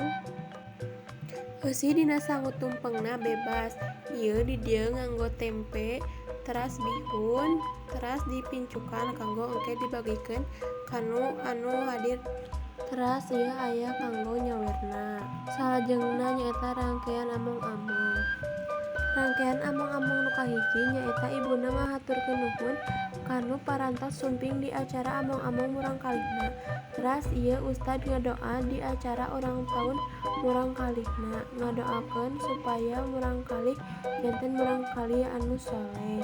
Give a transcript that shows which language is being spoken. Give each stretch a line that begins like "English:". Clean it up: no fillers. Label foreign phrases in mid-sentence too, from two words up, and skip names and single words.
Sundanese: Heusi dina sangut tumpengna bebas. Ieu di dieu nganggo tempe, teras bihun, teras dipincukan kanggo engke dibagikeun kanu anu hadir. Teras ieu aya kanggo nyawerna. Salajengna nyaeta rangkean among-among. Rangkean among-among nu kahiji nyaeta ibuna ngahaturkeun nuhun kanu parantos sumping di acara among-among murang kalihna. Teras ieu ustad ngadoa di acara ulang tahun murang kalihna, ngadoakeun supaya murang kalih janten murang kalih anu soleh.